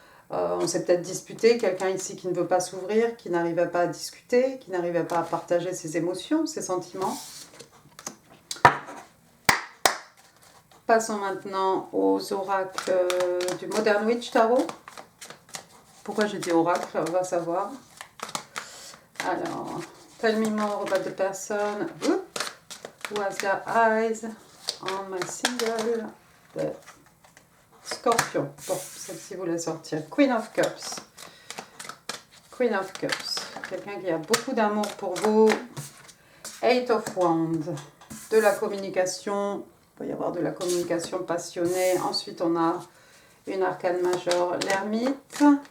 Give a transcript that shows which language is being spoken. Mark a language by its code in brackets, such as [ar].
[fr] On s'est peut-être disputé, quelqu'un ici qui ne veut pas s'ouvrir, qui n'arrivait pas à discuter, qui n'arrivait pas à partager ses émotions, ses sentiments. Passons maintenant aux oracles du Modern Witch Tarot. Pourquoi j'ai dit oracle? On va savoir. [en] Alors, tell me more about the person who has their eyes on my single Scorpion. [fr] Bon, celle-ci vous la sortir. Queen of Cups. Queen of Cups. Quelqu'un qui a beaucoup d'amour pour vous. Eight of Wands. De la communication. Il peut y avoir de la communication passionnée. Ensuite, on a une arcane majeure, l'ermite.